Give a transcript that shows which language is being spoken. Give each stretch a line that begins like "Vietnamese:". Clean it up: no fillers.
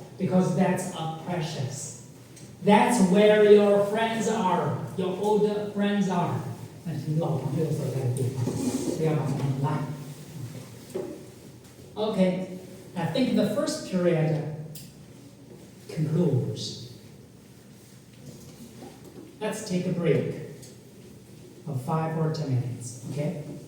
English: Because that's a precious. That's where your friends are. Your old friends are.
Chinese: 那是你老朋友所在的地方，不要把他们拉。
English: Okay, I think the first period concludes. Let's take a break of 5 or 10 minutes, okay?